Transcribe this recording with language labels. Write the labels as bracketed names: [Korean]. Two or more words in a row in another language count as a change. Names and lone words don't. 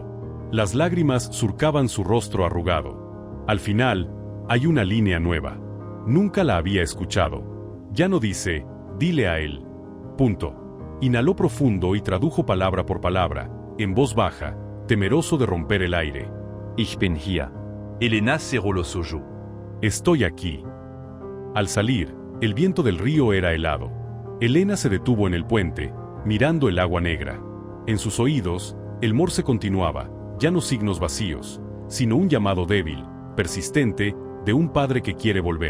[Spanish] Las lágrimas surcaban su rostro arrugado. Al final, hay una línea nueva. Nunca la había escuchado. Ya no dice, dile a él. Punto. Inhaló profundo y tradujo palabra por palabra, en voz baja, temeroso de romper el aire. [German] Ich bin hier. [Spanish] Elena cerró los ojos. Estoy aquí. Al salir, el viento del río era helado. Elena se detuvo en el puente, mirando el agua negra. En sus oídos, el morse continuaba, ya no signos vacíos, sino un llamado débil, persistente, de un padre que quiere volver.